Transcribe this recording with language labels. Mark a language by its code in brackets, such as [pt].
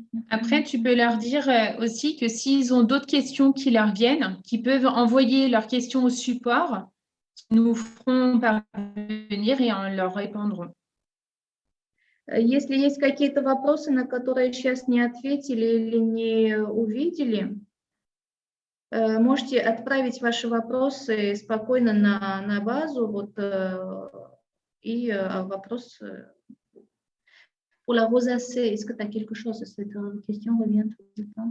[fr] Après, tu peux leur dire aussi que s'ils ont d'autres questions qui leur viennent, qu'ils peuvent envoyer leurs questions au support, nous ferons parvenir et en leur répondrons. [ru] Если есть какие-то вопросы, на которые сейчас не ответили или не увидели, можете отправить ваши вопросы спокойно на базу, вот, и вопрос... [fr] Pour la rosacée, est-ce que tu as quelque chose? Cette question revient tout le temps.